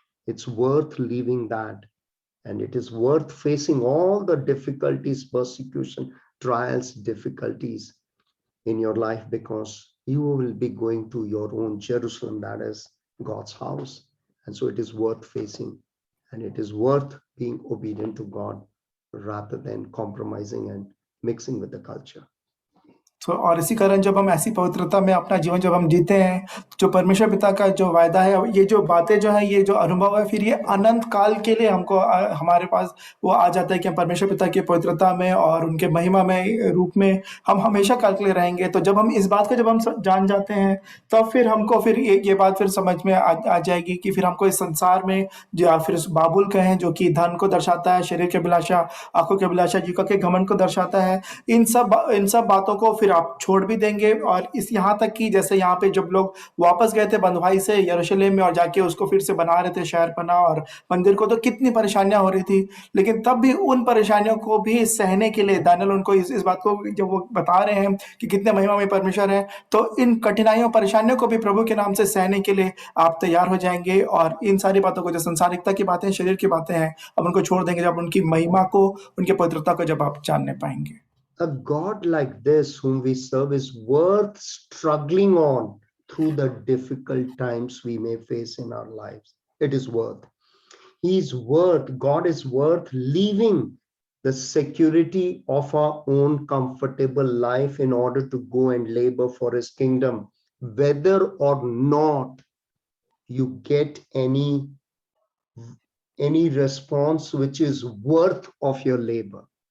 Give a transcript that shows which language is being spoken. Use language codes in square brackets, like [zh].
[en] It's worth leaving that. And it is worth facing all the difficulties, persecution, trials, difficulties in your life, because you will be going to your own Jerusalem, that is God's house. And so it is worth facing, and it is worth being obedient to God rather than compromising and mixing with the culture. [hi] तो और इसी कारण जब हम ऐसी पवित्रता में अपना जीवन जब हम जीते हैं, जो परमेश्वर पिता का जो वायदा है, ये जो बातें जो हैं, ये जो अनुभव है, फिर ये अनंत काल के लिए हमको हमारे पास वो आ जाता है कि हम परमेश्वर पिता की पवित्रता में और उनके महिमामय रूप में हम हमेशा काल के लिए रहेंगे। तो जब हम इस बात को जब हम जान जाते हैं, तब फिर हमको फिर ये बात फिर समझ में आ जाएगी कि फिर हमको इस संसार में या फिर उस बाबुल कहें जो कि धन को दर्शाता है, शरीर की अभिलाषा, आंखों की अभिलाषा, जीविका के घमंड को दर्शाता है, इन सब बातों को फिर आप छोड़ भी देंगे। और इस यहाँ तक कि जैसे यहाँ पे जब लोग वापस गए थे बंधुआई से यरूशलेम में और जाके उसको फिर से बना रहे थे शहरपनाह और मंदिर को, तो कितनी परेशानियां हो रही थी, लेकिन तब भी उन परेशानियों को भी सहने के लिए दानियल उनको इस बात को जब वो बता रहे हैं कि कितने महिमामय परमेश्वर है, तो इन कठिनाइयों परेशानियों को भी प्रभु के नाम से सहने के लिए आप तैयार हो जाएंगे। और इन सारी बातों को, जो संसारिकता की बातें, शरीर की बातें हैं, अब उनको छोड़ देंगे जब उनकी महिमा को, उनकी पवित्रता को जब आप जानने पाएंगे। [en] A God like this whom we serve is worth struggling on through the difficult times we may face in our lives. It is worth. God is worth leaving the security of our own comfortable life in order to go and labor for his kingdom, whether or not you get any response which is worth of your labor.